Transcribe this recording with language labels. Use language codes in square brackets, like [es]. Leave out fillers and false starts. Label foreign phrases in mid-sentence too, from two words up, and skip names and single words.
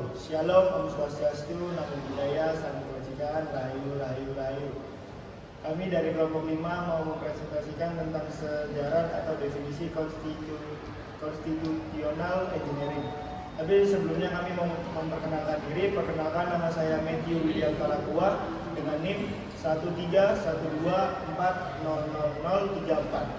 [id] Shalom, [ban] Om Swastiastu, [pi] Namo Buddhaya, [id] Salam Kebajikan, Rahayu, Rahayu, Rahayu. Kami dari kelompok 5 mau mempresentasikan tentang sejarah atau definisi konstitusional engineering. Tapi sebelumnya kami mau memperkenalkan diri. Perkenalkan, nama saya Matthew William Talakua dengan NIM 13124000034.